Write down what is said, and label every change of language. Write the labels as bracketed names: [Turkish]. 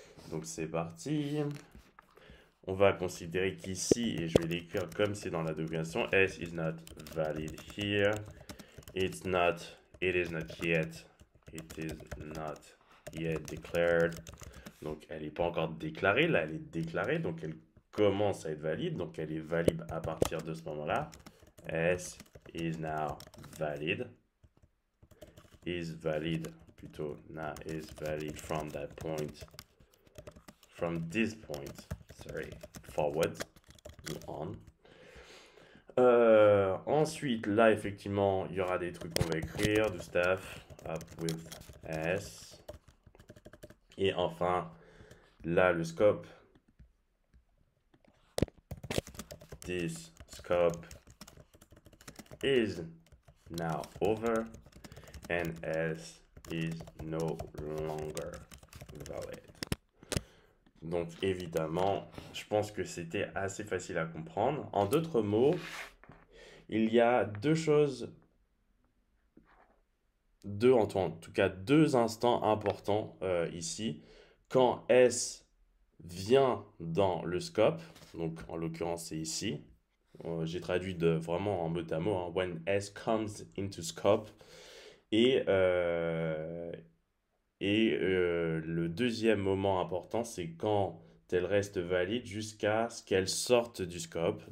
[French] Donc c'est parti. On va considérer qu'ici, et je vais l'écrire comme c'est dans la documentation, [English] S is not valid here. It is not yet. It is not yet declared. [French] Donc elle n'est pas encore déclarée, là elle est déclarée, donc elle commence à être valide, donc elle est valide à partir de ce moment-là. [English] S is now valid. Is valid, [French] plutôt, [English] now is valid from that point. From this point, sorry, forward, on. [French] Ensuite, là, effectivement, il y aura des trucs qu'on va écrire, du [English] stuff, up with S. [French] Et enfin, là, le scope. [English] This scope is now over and S is no longer valid. [French] Donc évidemment, je pense que c'était assez facile à comprendre. En d'autres mots, il y a deux choses, en tout cas deux instants importants ici. Quand S vient dans le scope, donc en l'occurrence c'est ici, j'ai traduit vraiment en mot à mot, hein, [English] when S comes into scope, [French] et le deuxième moment important, c'est quand elle reste valide jusqu'à ce qu'elle sorte du scope.